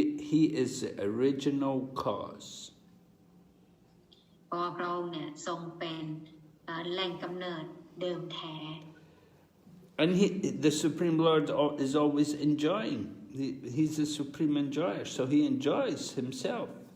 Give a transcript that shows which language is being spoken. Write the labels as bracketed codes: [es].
[en] He is the original cause. [th] เพราะว่าพระองค์เนี่ยทรงเป็นแหล่งกำเนิดเดิมแท้ [en] And the Supreme Lord is always enjoying. He's the supreme enjoyer, so he enjoys himself.